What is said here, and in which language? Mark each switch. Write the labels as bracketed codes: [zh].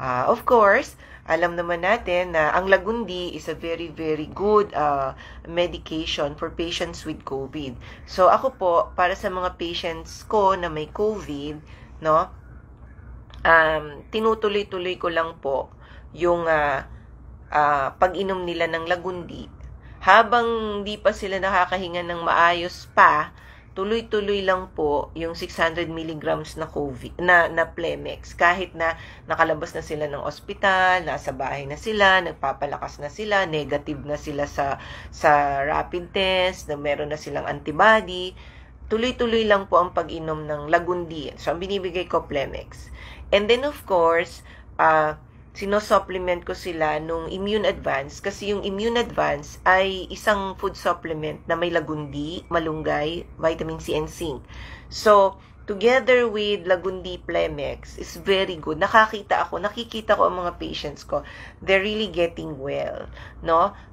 [en] Of course, [tl] alam naman natin na ang [en] Lagundi is a very, very good medication for patients with COVID. [tl] So, ako po, para sa mga patients ko na may COVID, no, tinutuloy-tuloy ko lang po yung pag-inom nila ng Lagundi. Habang di pa sila nakakahinga ng maayos pa, tuloy-tuloy lang po yung 600 milligrams na COVID, na Plemex. Kahit na nakalabas na sila ng ospital, nasa bahay na sila, nagpapalakas na sila, negative na sila sa rapid test, na meron na silang antibody, tuloy-tuloy lang po ang pag-inom ng Lagundi. So, ang binibigay ko, Plemex. And then, of course, sino-supplement ko sila nung Immune Advance kasi yung Immune Advance ay isang food supplement na may Lagundi, malunggay, [en] vitamin C and zinc. So, together with Lagundi Plemex is very good. [tl] Nakikita ko ang mga patients ko. [en] They're really getting well, no?